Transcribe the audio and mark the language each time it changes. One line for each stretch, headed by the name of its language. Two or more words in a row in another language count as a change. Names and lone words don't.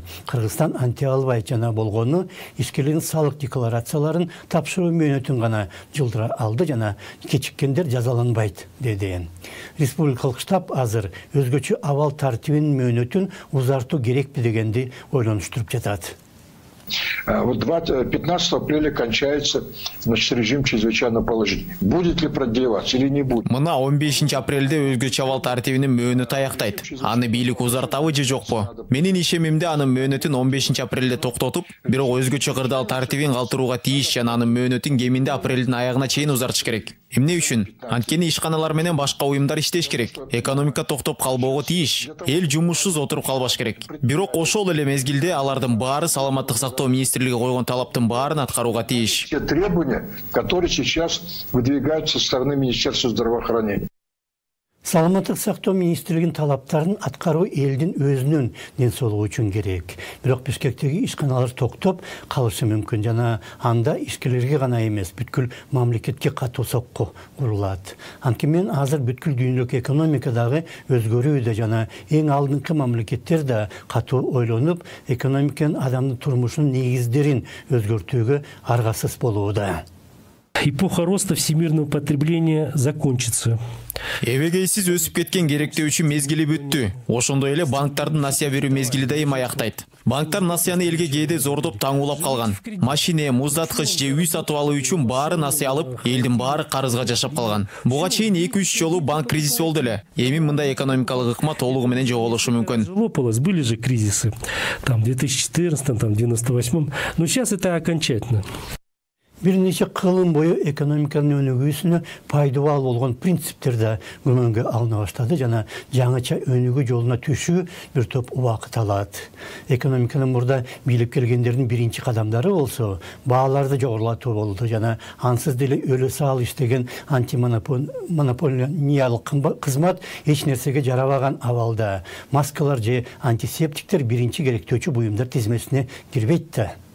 Kyrgyz: Кыргызстан анте албай жана болгону ишкерлердин салык декларацияларын тапшыруу мөөнөтүн гана жылдыра алды жана кечиккендер жазаланбайт деди. Республикалык штаб азыр өзгөчө абал тартибинин мөөнөтүн узартуу керекпи дегенди ойлонуштуруп жатат.
Russian: Вот 15 апреля кончается режим чрезвычайного положения. Будет ли продлеваться или не будет?
Kyrgyz: Мына 15 апрелде өзгөчө абал тартибинин мөөнөтү аяктайт. Аны бийлик узартабы же жокпу? Менин ишемимде анын мөөнөтүн 15 апрелде токтотуп, бирок өзгөчө кырдаал тартибин калтырууга тийиш жана анын мөөнөтүн кеминде апрелдин аягына чейин узартыш керек. Эмне үчүн? Анткени ишканалар менен башка уюмдар иштеш керек. Экономика токтоп калбоого тийиш. Эл жумушсуз отуруп калбаш керек. Бирок ошол эле мезгилде алардын баары саламаттык сактоо министрлиги койгон талаптын баарын аткарууга тийиш.
Russian: Те требования, которые сейчас выдвигаются со стороны Министерства здравоохранения.
Kyrgyz: Саламаттык сактоо министрлигинин талаптарын аткаруу элдин өзүнүн ден соолугу үчүн керек. Бирок Бишкектеги ишканалар токтоп калышы мүмкүн жана анда ишкерлерге гана эмес, бүткүл мамлекетке катуу сокку курулат. Анткени азыр бүткүл дүйнөлүк экономикадагы өзгөрүүдө жана эң алдыңкы мамлекеттер да катуу ойлонуп, экономиканын адамдын турмушунун негиздерин өзгөртүүгө аргасыз болууда.
Russian: Эпоха роста всемирного потребления закончится.
Kyrgyz: Эбегейсиз өсүп кеткен керектөөчү мезгили бүттү. Ошондой эле банктардын насыя берүү мезгили дайым аяктайт. Банктар насыяны элге кээде зордоп таңуулап калган. Машине, муздаткыч же үй сатып алуу үчүн баары насыя алып, элдин баары карызга жашап калган. Буга чейин 2-3 жолу банк кризиси болду эле. Эми мындай экономикалык ыкма толугу менен жоголушу мүмкүн.
Russian: Лопалось, были же кризисы. Там в 2014, там в 98, но сейчас это окончательно.
Kyrgyz: Бир нече кылым бою экономиканын өнүгүүсүнө пайдабал болгон принциптер да күмөнгө алына баштады жана жаңыча өнүгүү жолуна түшүү бир топ убакыт алат. Экономиканын мурда бийлеп келгендердин биринчи кадамдары болсо, бааларды жогорулатуу болду жана ансыз деле өлө саал иштеген антимонополиялык кызмат эч нерсеге жарабаган абалда маскалар же антисептиктер биринчи керектөөчү буюмдар тизмесине кирбейт да.